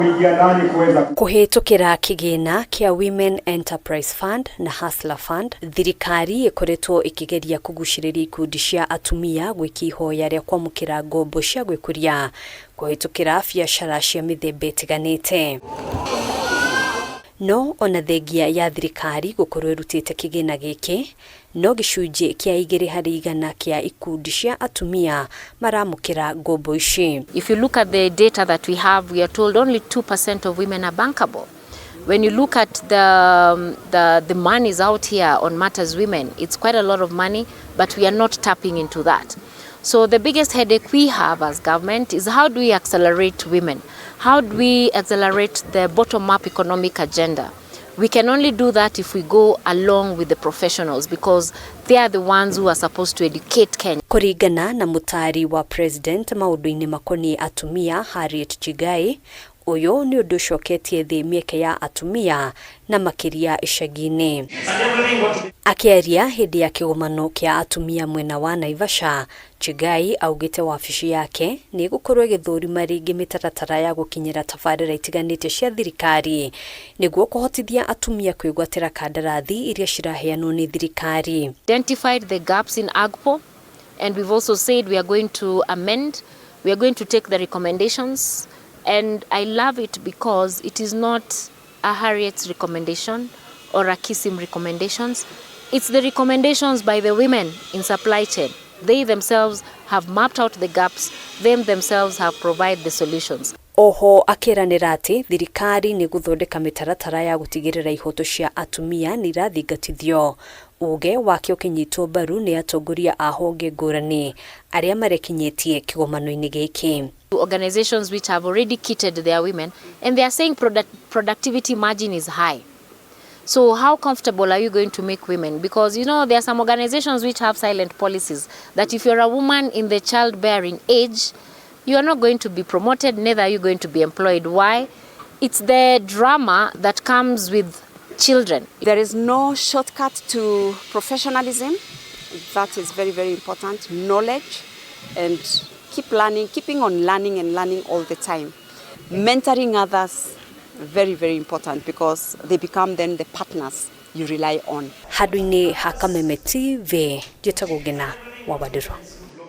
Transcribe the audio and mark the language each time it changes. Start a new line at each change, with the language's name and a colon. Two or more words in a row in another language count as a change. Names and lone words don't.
Kikuyu: Kuhitukira kigina kia Women Enterprise Fund na Hustler Fund, thirikari ikoretwo ikigeria kugushiriria ikundi cia atumia gwikihoya ria kwamukira ngombo cia gwikuria kuhitukira biacara cia mithemba itiganite. No ona thengia ya thirikari gukorwo irutite kigina giki, no gicunji kia 2% kia ikundi cia atumia maramukira ngombo ici.
English: If you look at the data that we have, we are told only 2% of women are bankable. When you look at the monies out here on Matters Women, it's quite a lot of money, but we are not tapping into that. So the biggest headache we have as government is how do we accelerate women? How do we accelerate the bottom-up economic agenda? We can only do that if we go along with the professionals because they are the ones who are supposed to educate Kenya.
Kikuyu: Kuringana na MUTARI wa President MAUNDU-INI MAKONII ATUMIA Harriet Chigai, uyu ni undu coketie thi mieke ya atumia na makiria icagi-ini. Akiaria hindi ya kigomano kia atumia mwena wa Naivasha, Chigai augite wabici yake ni gukorwo githurima ringi mitaratara ya gukinyira tabarira itiganite cia thirikari niguo kuhotithia atumia kwigwatira kandarathi iria ciraheanwo ni thirikari.
English: Identified the gaps in AGPO and we've also said we are going to amend, we are going to take the recommendations. And I love it because it is not a Harriet's recommendation or a Kisim recommendations. It's the recommendations by the women in supply chain. They themselves have mapped out the gaps. They themselves have provided the solutions.
Kikuyu: Oho akiranira ati thirikari ni guthondeka mitaratara ya gutigirira ihoto cia atumia ni rathingatithio. Uge wakio kinyitwo baru ni atongoria a honge ngurani aria marekinyetie kigomano-ini giki.
English: Organizations which have already kitted their women and they are saying productivity margin is high. So how comfortable are you going to make women? Because you know there are some organizations which have silent policies that if you're a woman in the childbearing age, you are not going to be promoted, neither are you going to be employed. Why? It's the drama that comes with children. There is no shortcut to professionalism. That is very, very important. Knowledge and keep learning, keeping on learning and learning all the time. Mentoring others, very, very important because they become then the partners you rely on.
Kikuyu: Hadwini hakameme TV, jitagugina wabadirwa.